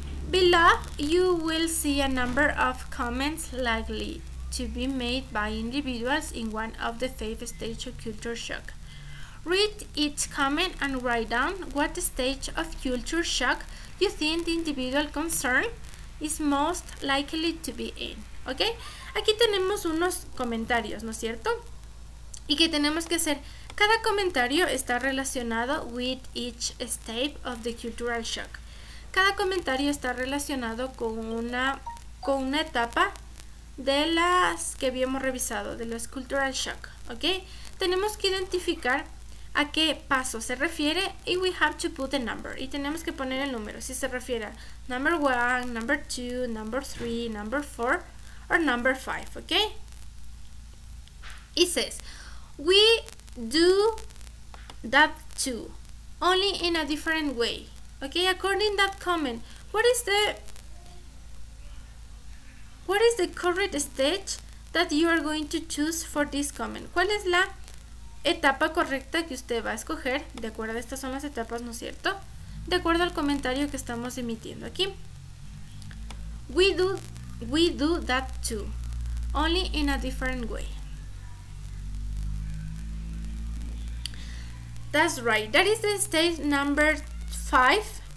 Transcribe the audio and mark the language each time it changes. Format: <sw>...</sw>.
<en>Below, you will see a number of comments likely to be made by individuals in one of the 5 stages of culture shock. Read each comment and write down what stage of culture shock you think the individual concerned is most likely to be in. ¿Ok?</en> <es>Aquí tenemos unos comentarios, ¿no es cierto? Y que tenemos que hacer. Cada comentario está relacionado</es> <en>with each stage of the cultural shock.</en> <es>Cada comentario está relacionado con una etapa de las que habíamos revisado, de los cultural shock. ¿Ok? Tenemos que identificar a qué paso se refiere y</es> <en>we have to put a number.</en> <es>Y tenemos que poner el número. Si se refiere a</es> <en>number 1, number 2, number 3, number 4 or number 5. ¿Ok? It says, we do that too, only in a different way. Okay, according to that comment, what is the correct stage that you are going to choose for this comment?</en> <es>¿Cuál es la etapa correcta que usted va a escoger? De acuerdo, estas son las etapas, ¿no es cierto? De acuerdo al comentario que estamos emitiendo aquí.</es> <en>We do that too, only in a different way. That's right. That is the stage number 5.</en>